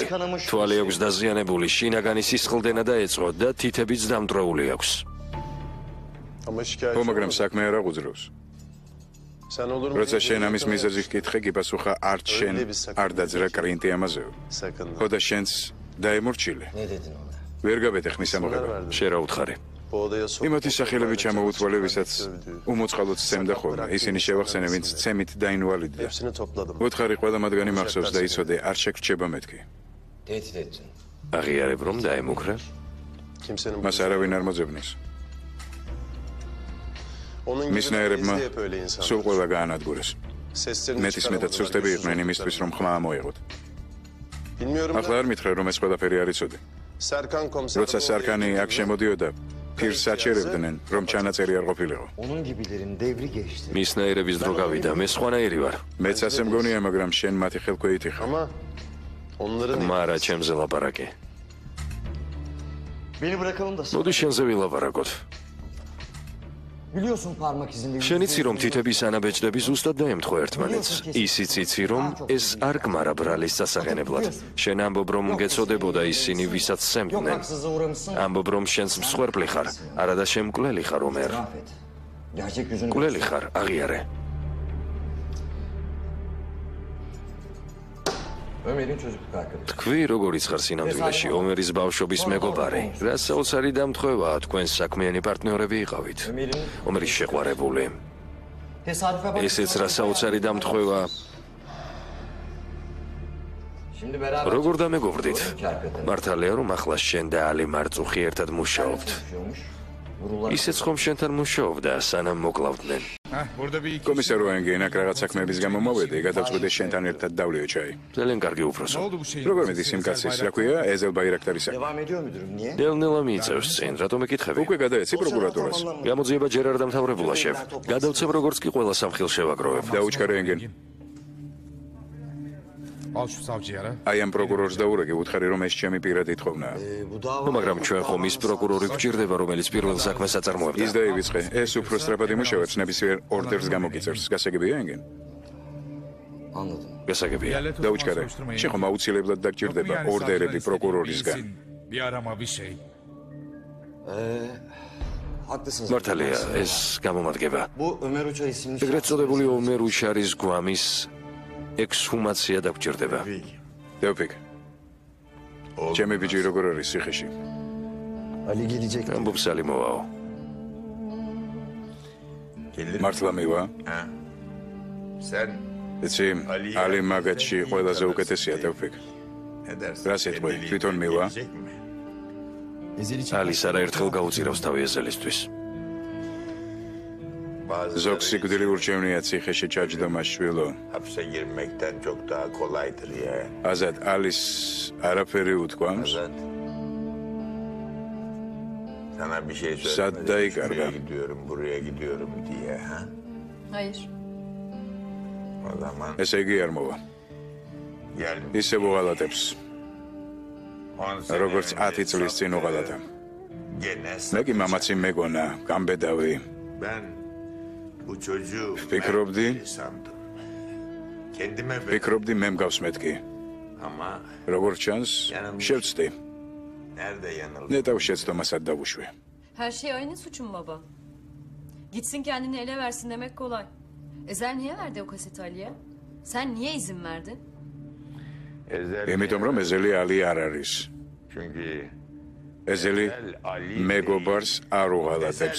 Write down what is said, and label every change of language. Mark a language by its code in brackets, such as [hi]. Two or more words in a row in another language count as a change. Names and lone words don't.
[ka] თვალი აქვს დაზიანებული, შინაგანი სისხლდენა დაეწყო და თითებიც დამტრეული აქვს. [tr] Ama şikayet [ka] ხო, მაგრამ საქმე არ აღუძრავს. [tr] Sen olur mu? [ka] როცა შენ ამის მიზეზი გკითხე, გიპასუხა არც შენ არ დაძრა კრინტი ამაზეო. [tr] Sakın. [ka] ხო და შენც დაემორჩილე. [tr] ne dedin ona? [ka] ვერ გაბედე ხმის ამოღება. შენ რა უთხარი? [tr] Bu odaya sok. [ka] იმათი სახელები ჩამოუთვალე, ვისაც უმოწყალოდ სცემდა ხოლმე. ისინი შევახსენე, ვინც ცემით დაინვალიდდა. [tr] Hepsini topladım. [ka] უთხარი ყველა მათგანი მახსოვს და იცოდე, არ შეგრჩება მეთქი. [tr] Tehdit ettin. [ka] აღიარებ რომ დაემუქრა? [tr] Kimsenin [ka] მას არავინ არ მოძებნის. [tr] Onun gibi [ka] მისნაერებმა [tr] bizde hep öyle insan. [ka] სულ ყველა გაანადგურეს. [tr] Seslerini [ka] მეტის მეტად სუსტები იყვნენ იმისთვის, რომ ხმა ამოიღოთ. [tr] Bilmiyorum [ka] ახლა [tr] da [ka] არ მითხრე, რომ ეს ყველაფერი არ იცოდი. [tr] Serkan komiser. [ka] როცა სარქანი აქ შემოდიოდა, ფირს საჭერებდნენ, რომ ჩანაწერი არ ყოფილიყო. [tr] Onun gibilerin devri geçti. [ka] მისნაირების დრო გავიდა, მე სხვანაირი ვარ. მეც ასე მგონია, მაგრამ შენ მათი ხელქვეითი ხარ. [tr] Ama onların [ka] მარა ჩემზე ლაპარაკი. [tr] Beni bırakalım da. [ka] მოდი შენზე ვილაპარაკოთ. [tr] Biliyorsun parmak izinde. [ka] შენ იცი რომ თითების ანაბეჭდები ზუსტად დაემთხვა ერთმანეთს. ისიც იცი რომ ეს არ გმარა ბრალის სასაღენებლად. შენ ამბობ რომ გეცოდებოდა ისინი ვისაც [tr] Yok [ka] სემდნენ. [tr] haksızlığa uğramışsın. [ka] ამბობ რომ შენს მსხვერპლი ხარ, არადა შემკვლელი ხარ ომერ. [tr] Affet. Gerçek yüzünü [ka] მკვლელი ხარ, აღიარე. [tr] Ömer'in çocukluk arkadaşı. [ka] თქვი როგორიც ხარ სინამდვილეში ომერის ბავშვობის მეგობარი. რა საოცარი დამთხევაა თქვენ საქმიანი პარტნიორები იყავით. [tr] Ömer'in [ka] ომერის შეყვარებული. [tr] tesadüfe bak. [ka] ესეც რა საოცარი დამთხევა. [tr] Şimdi beraber [ka] როგორ დამეგობრდით? [tr] arkadaşı. [ka] მართალია რომ ახლა შენ და ალი მარწუხი ერთად მუშაობთ. [tr] Yaşıyormuş. Vurular. [ka] ისეც ხომ შენთან მუშაობდა, სანამ მოკლავდნენ. კომისარო ენგენ აქ რაღაც საქმეების გამო მოვედი, გადავწყვიტე შენთან ერთად დავლიო ჩაი. ძალიან კარგი უფროსო. როგორ მედის იმ კაცის, რა ქვია, ეზელ ბაირაქტარის საქმე. [tr] Devam ediyor müdürüm? Niye? [ka] ნელ-ნელა მიიწევს წინ, რატომ ეკითხები? უკვე გადაეცი პროკურატურას. გამოძიება ჯერ არ დამთავრებულა შევ. გადავცემ როგორც კი ყველა სამხილ შევაგროვებ. დაუჩქარე ენგენ. [tr] Al şu savcıya ara. [ka] აი ამ პროკურორს დაურეკე, უთხარი რომ ეს ჩემი პირადი თხოვნა. [tr] Bu dava [ka] მაგრამ ჩვენ ხომ ის პროკურორი გვჭირდება, რომელიც პირველ საქმეს აწარმოებდა. ის დაივიწყე, ეს უფრო სწრაფად იმუშავებს, ნებისმიერ ორდერს გამოგიწერს. გასაგებია ენგენ? [tr] anladım. [ka] გასაგებია. დაუჩქარე. შენ ხომ აუცილებლად დაგჭირდება ორდერები პროკურორისგან. [tr] Bir arama bir şey. Haklısınız. [ka] მართალია, ეს გამომადგება. [tr] Bu Ömer Uçar isimli [ka] ეგრეთ წოდებული ომერ უშარის გვამის ექსჰუმაცია დაგჭირდება. დევფიქ. ჩემი ბიჭი როგორ არის ციხეში? [tr] Ali gelecek. [ka] ამბობს ალი მოვაო. მართლა მივა? [tr] Sen [ka] იცი, ალი მაგათში ყველაზე უკეთესია დევფიქ. რა სიტყვი, თვითონ მივა? ალის არაერთხელ გაუწირავს თავი ეზელისთვის. ზოგ სიკვდილი ურჩევნია ციხეში ჩაჯდომა შვილო. [tr] hapse girmekten çok daha kolaydır ya. [ka] აზად ალის არაფერი უთქვამს? [tr] Azat. Sana bir şey Saat söylemedim. dayı Şuraya karga. gidiyorum, buraya gidiyorum diye ha. Hayır. O zaman [ka] ესე იგი არ მოვა. [tr] gel. [ka] ისე უღალატებს, [tr] 10 sene [ka] როგორც 10 წლის წინ უღალატა. [tr] Gene [ka] მე კი მამაცი მეგონა, გამბედავი. [tr] ben bu çocuğu [ka] Fikrobdi. [tr] Mert sandım. Kendime [ka] ფიქრობდი მე მგავს მეთქი. [tr] ama [ka] როგორც ჩანს, შევწდი. [tr] nerede yanıldım? [ka] ნეტავ შეცდომასად დავუშვი. [tr] Her şey aynı suçum baba. Gitsin kendini ele versin demek kolay. Ezel niye verdi o kaseti Ali'ye? Sen niye izin verdin? Ezel [ka] იმიტომ რომ ეზელი ალი არ არის. [tr] çünkü [ka] ეზელი მეგობარს არ უღალატებს.